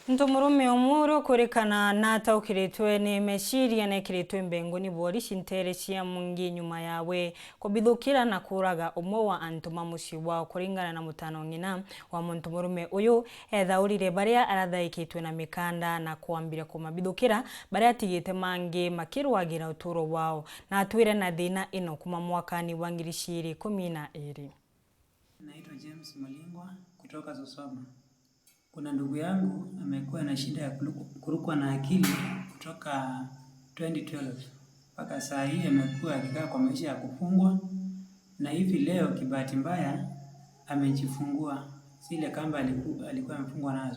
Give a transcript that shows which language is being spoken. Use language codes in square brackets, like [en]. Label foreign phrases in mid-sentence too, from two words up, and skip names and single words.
[mer] Ntumurume omuro kurekana nataukiritwe ni meshiria nekiritwe mbenguni bwori shintere cia mungi nyuma yawe kubithukira na kuraga umwe wa antuma muci wao kuringana na mutano ngina wa ntumurume uyu ethaurire baria arathaikitwe na mikanda na kuambira kumabithukira baria atigite mangi makirwagira uturo wao na atwire na thina ino kuma mwakani wa 2012. [sw] Naitwa James Malingwa kutoka Zosoma. Kuna ndugu yangu amekuwa na shida ya kurukwa na akili kutoka 2012. Mpaka saa hii amekuwa akikaa kwa maisha ya kufungwa, na hivi leo kibahati mbaya amejifungua zile kamba alikuwa amefungwa nazo.